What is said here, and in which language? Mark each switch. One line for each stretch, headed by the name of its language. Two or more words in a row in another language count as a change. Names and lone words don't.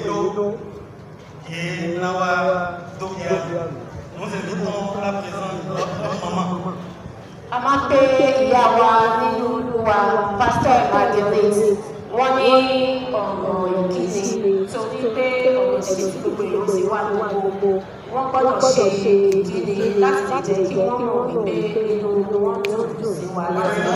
French: et Nawa Dokia, nous invitons la présence de notre maman.
Yoruba: A máa pe ìyá wa nínú Olúwa Pastor Marguerite wọ́n ní ọ̀rọ̀ ìkíni torí pé ọ̀rọ̀ ìṣèlú tí gbogbo èèyàn sì wà gbogbo wọ́n gbọ́dọ̀ ṣe ìkíni láti jẹ́ kí wọ́n mọ̀ wípé inú wọn dùn sí wa láti